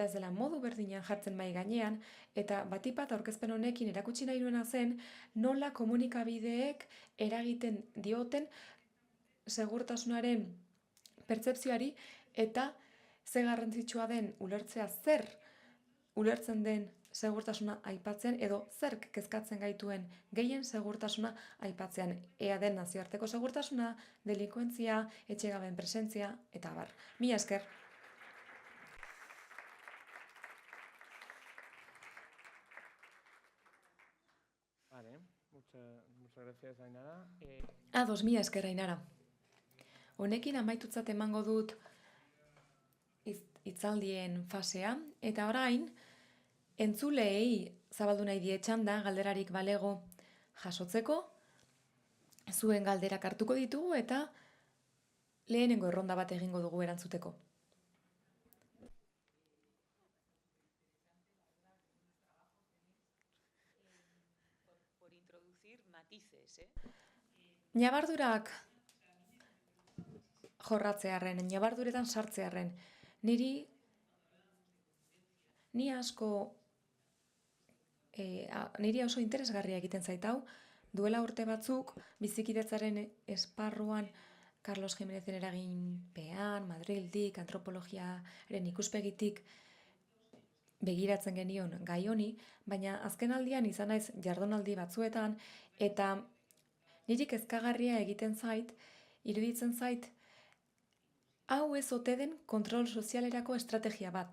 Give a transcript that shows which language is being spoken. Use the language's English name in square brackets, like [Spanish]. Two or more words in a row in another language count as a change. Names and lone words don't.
[Basque] ez dela modu berdinean jartzen mai gainean, eta batipat aurkezpen honekin erakutsi nahi nuena zen nola komunikabideek eragiten dioten segurtasunaren pertzepzioari eta ze garrantzitsua den ulertzea zer ulertzen den segurtasuna aipatzen edo zerk kezkatzen gaituen gehien segurtasuna aipatzean. Ea den nazioarteko segurtasuna, delikuentzia, etxegaben presentzia, eta abar. Mila esker. [Spanish] Vale, muchas gracias, Ainara. [Basque] Ados, mila esker, Ainara. Honekin amaitutzat emango dut hitzaldien fasea, eta orain, entzuleei zabaldu nahi die txanda, galderarik balego jasotzeko, zuen galderak hartuko ditugu eta lehenengo erronda bat egingo dugu erantzuteko. [Spanish] Por introducir matices, [Basque] Ñabardurak jorratzearren, ñabarduretan sartzearren, niri oso interesgarria egiten zait hau, duela urte batzuk, bizikidetzaren esparruan, Carlos Jiménezen eraginpean, Madrildik, antropologiaren ikuspegitik begiratzen genion gai honi, baina azken aldian izan naiz jardunaldi batzuetan, eta niri kezkagarria egiten zait, iruditzen zait, hau ez ote den kontrol sozialerako estrategia bat.